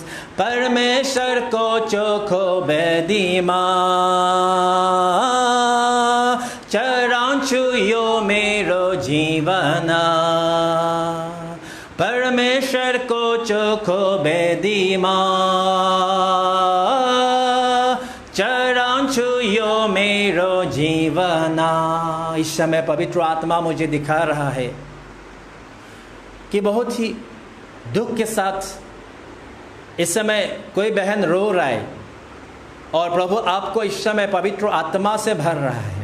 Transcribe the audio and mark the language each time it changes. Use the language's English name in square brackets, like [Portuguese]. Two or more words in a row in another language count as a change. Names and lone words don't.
[Nepali] परमेश्वर को चोखो बेदीमा चराउँछु यो मेरो जीवन, परमेश्वर को चोखो बेदीमा चराउँछु यो मेरो जीवन। [Hindi] इस समय पवित्र आत्मा मुझे दिखा रहा है कि बहुत ही दुख के साथ इस समय कोई बहन रो रहा है और प्रभु आपको इस समय पवित्र आत्मा से भर रहा है।